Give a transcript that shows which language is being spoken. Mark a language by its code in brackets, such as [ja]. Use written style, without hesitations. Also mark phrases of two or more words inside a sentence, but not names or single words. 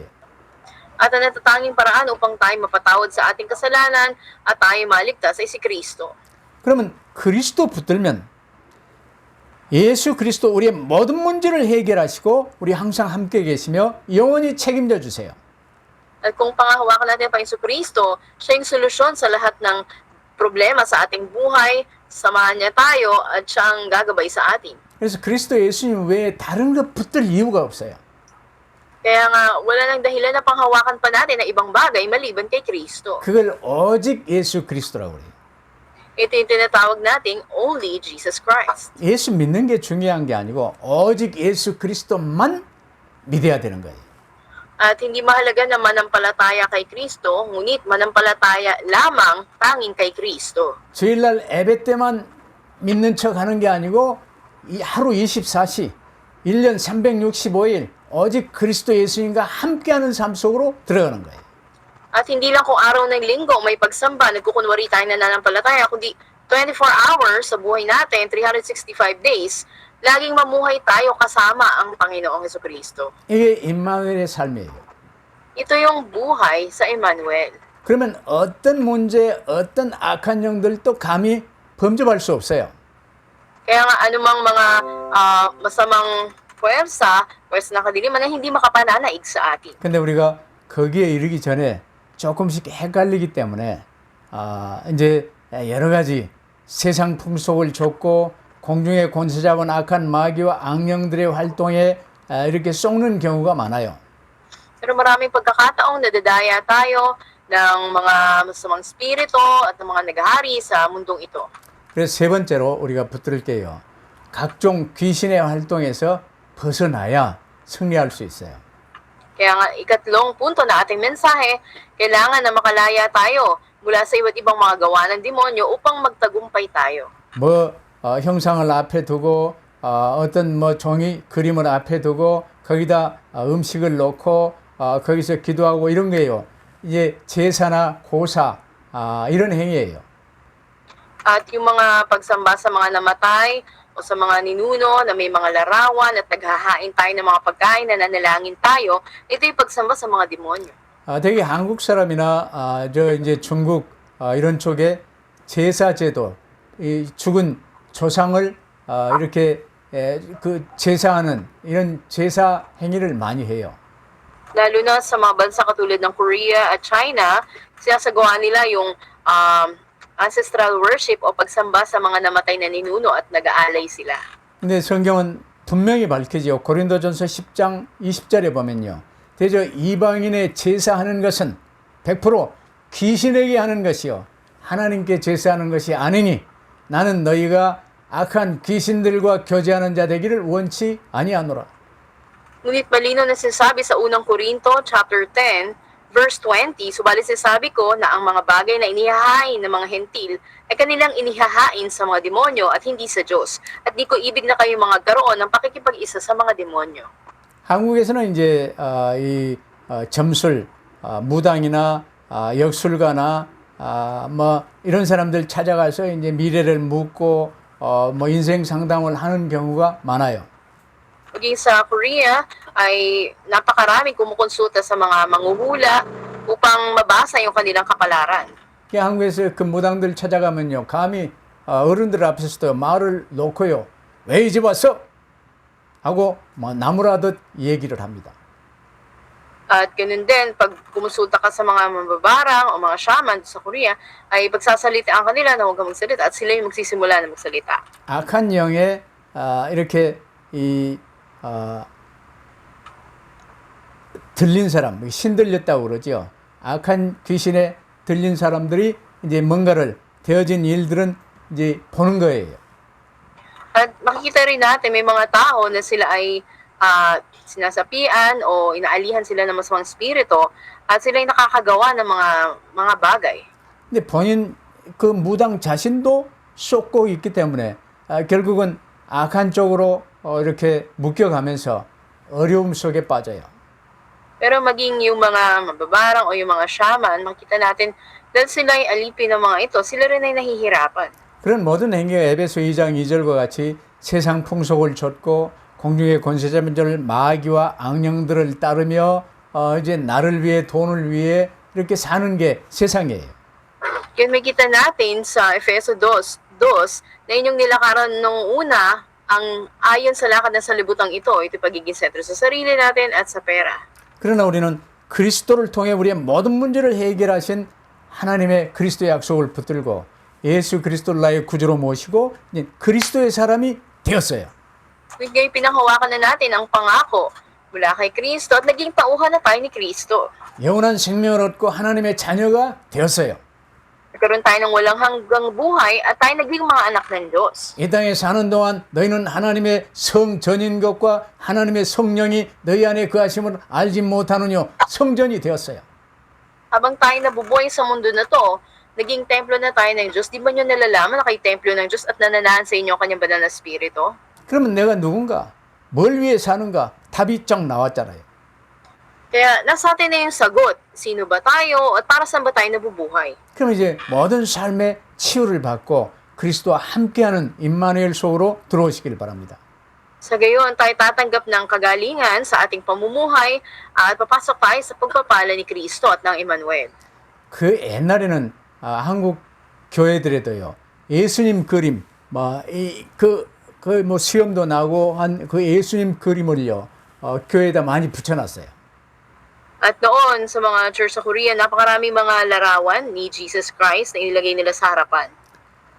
[tl] At ang natatanging paraan upang tayo mapatawad sa ating kasalanan at tayo maligtas ay si Kristo. [ko] 그러면 그리스도 붙들면 예수 그리스도 우리의 모든 문제를 해결하시고 우리 항상 함께 계시며 영원히 책임져 주세요. [tl] At kung pangahawakan natin pa yung Kristo, siya yung solusyon sa lahat ng problema sa ating buhay, samahan niya tayo at siya ang gagabay sa atin. [ko] 그래서 그리스도 예수님 외에 다른 것 붙들 이유가 없어요. [tl] Kaya nga, wala nang dahilan na panghawakan pa natin na ibang bagay maliban kay Kristo. [ko] 그걸 오직 예수 그리스도라고 그래요. [tl] Ito yung tinatawag nating [en] only Jesus Christ. [ko] 예수 믿는 게 중요한 게 아니고 오직 예수 그리스도만 믿어야 되는 거예요. [tl] At hindi mahalaga na manampalataya kay Kristo, ngunit manampalataya lamang tanging kay Kristo. [ko] 주일날 예배 때만 믿는 척 하는 게 아니고 하루 24시, 1년 365일 오직 그리스도 예수님과 함께하는 삶 속으로 들어가는 거예요. [tl] At hindi lang kung araw ng linggo may pagsamba, nagkukunwari tayo na nananampalataya, kundi 24 hours sa buhay natin, 365 days, laging mamuhay tayo kasama ang Panginoong Jesucristo. [ko] 이게 임마누엘의 삶이에요. [tl] Ito yung buhay sa Emmanuel. [ko] 그러면 어떤 문제, 어떤 악한 영들도 감히 범접할 수 없어요. [tl] Kaya nga anumang mga masamang pwersa ng kadiliman na hindi makapananaig sa atin. [ko] 근데 우리가 거기에 이르기 전에 조금씩 헷갈리기 때문에 이제 여러 가지 세상 풍속을 좇고 공중의 권세 잡은 악한 마귀와 악령들의 활동에 이렇게 속는 경우가 많아요. [tl] Pero maraming pagkakataong nadadaya tayo ng mga masamang spirito at ng mga naghahari sa mundong ito. [ko] 그래서 세 번째로 우리가 붙들게요. 각종 귀신의 활동에서 벗어나야 승리할 수 있어요. [tl] Kaya nga, ikatlong punto na ating mensahe, kailangan na makalaya tayo mula sa iba't ibang mga gawa ng demonyo upang magtagumpay tayo. [ko] 뭐 형상을 앞에 두고 어떤 뭐 종이 그림을 앞에 두고 거기다 음식을 놓고 거기서 기도하고 이런 거예요. 이제 제사나 고사 이런 행위예요. [tl] At yung mga pagsamba sa mga namatay o sa mga ninuno na may mga larawan at naghahain tayo ng mga pagkain na nanalangin tayo, ito yung pagsamba sa mga demonyo. [ko] 되게 한국 사람이나 저 이제 중국 이런 쪽에 제사 제도, 이 죽은 조상을 이렇게 그 제사하는 이런 제사 행위를 많이 해요. [tl] Lalo na sa mga bansa katulad ng Korea at China, sinasagawa nila yung [en] ancestral worship [tl] o pagsamba sa mga namatay na ninuno at nag-aalay sila. [ko] 근데 성경은 분명히 밝히죠. 고린도전서 10장 20절에 보면요. 대저 이방인의 제사하는 것은 100% 귀신에게 하는 것이요. 하나님께 제사하는 것이 아니니 나는 너희가 악한 귀신들과 교제하는 자 되기를 원치 아니하노라. [tl] Ngunit malino na sinasabi sa unang Korinto, chapter 10, verse 20, subalit sinasabi ko na ang mga bagay na inihahain ng mga hentil ay kanilang inihahain sa mga demonyo at hindi sa Diyos. At di ko ibig na kayo mga garoon ng pakikipag-isa sa mga demonyo. [ko] 한국에서는 이제 이 점술, 무당이나 역술가나 뭐 이런 사람들 찾아가서 이제 미래를 묻고 뭐 인생 상담을 하는 경우가 많아요. [tl] Maging sa Korea ay napakaraming kumukonsulta sa mga manghuhula upang mabasa yung kanilang kapalaran. [ko] 한국에서 그 무당들 찾아가면요, 감히 어른들 앞에서도 말을 놓고요, 왜 이제 왔어? 하고 뭐 나무라듯 얘기를 합니다. [tl] At ganun din, pag kumonsulta ka sa mga mababarang o mga shaman sa Korea, ay pagsasalitaan kanila na huwag kang magsalita at sila yung magsisimula na magsalita. [ko] 악한 영에 이렇게 들린 사람, 신들렸다고 그러죠. 악한 귀신에 들린 사람들이 이제 뭔가를 되어진 일들은 이제 보는 거예요. [tl] At makikita rin natin may mga tao na sila ay sinasapian o inaalihan sila ng masamang spirito at sila ay nakakagawa ng mga bagay. [ko] 근데 본인 그 무당 자신도 쏟고 있기 때문에 결국은 악한 쪽으로 이렇게 묶여가면서 어려움 속에 빠져요. [tl] Pero maging yung mga mababarang o yung mga shaman, makita natin dahil sila ay alipin ng mga ito, sila rin ay nahihirapan. [ko] 그런 모든 행위가 에베소 2장 2절과 같이 세상 풍속을 좇고 공중의 권세 잡은 자를 마귀와 악령들을 따르며 이제 나를 위해 돈을 위해 이렇게 사는 게 세상이에요. [tl] Kaya makita natin sa Efeso 2, na inyong nilakaran nung una, ang ayon sa lakad ng salibutang ito pagiging sentro sa sarili natin at sa pera. [ko] 그러나 우리는 그리스도를 통해 우리의 모든 문제를 해결하신 하나님의 그리스도의 약속을 붙들고 예수 그리스도를 나의 구주로 모시고 이제 그리스도의 사람이 되었어요. [tl] Ngayon pinanghawakan na natin ang pangako mula kay Kristo at naging tauhan na tayo ni Kristo. [ko] 영원한 생명을 얻고 하나님의 자녀가 되었어요. [tl] Nagkaroon tayo ng walang hanggang buhay at tayo naging mga anak ng Diyos. [ko] 이 땅에 사는 동안 너희는 하나님의 성전인 것과 하나님의 성령이 너희 안에 거하심을 알지 못하느뇨 성전이 되었어요. [tl] Habang tayo nabubuhay sa mundo na to, naging templo na tayo ng Diyos. Di ba nyo nalalaman na kayo templo ng Diyos at nananahan sa inyo ang kanyang banal na spirito? [ko] 그러면 내가 누군가? 뭘 위해 사는가? 답이 쫙 나왔잖아요. [tl] Kaya nasa atin na yung sagot. Sino ba tayo at para saan ba tayo nabubuhay? [ko] 그럼 이제 모든 삶의 치유를 받고 그리스도와 함께하는 임마누엘 속으로 들어오시길 바랍니다. [tl] Sa gayon, tayo tatanggap ng kagalingan sa ating pamumuhay at papasok tayo sa pagpapala ni Kristo at ng Emmanuel. [ko] 그 옛날에는 한국 교회들에도요, 예수님 그림, 뭐 수염도 나고 한 그 예수님 그림을요, 교회에다 많이 붙여놨어요. [tl] At noon, sa mga church sa Korea, napakaraming mga larawan ni Jesus Christ na inilagay nila sa harapan.